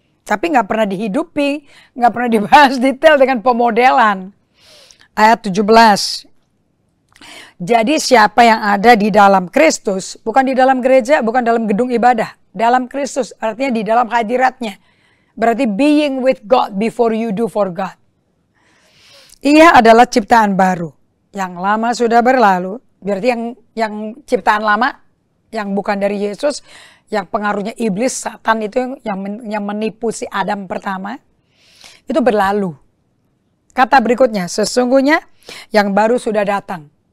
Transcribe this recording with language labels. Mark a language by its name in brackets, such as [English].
[Indonesian] Tapi nggak pernah dihidupi, nggak pernah dibahas detail dengan pemodelan. Ayat 17. Jadi siapa yang ada di dalam Kristus, bukan di dalam gereja, bukan dalam gedung ibadah. Dalam Kristus, artinya di dalam hadiratnya. Berarti [English] being with God before you do for God. [Indonesian] Ia adalah ciptaan baru. Yang lama sudah berlalu. Berarti yang ciptaan lama, yang bukan dari Yesus, yang pengaruhnya iblis, Satan itu yang menipu si Adam pertama, itu berlalu. Kata berikutnya, sesungguhnya yang baru sudah datang.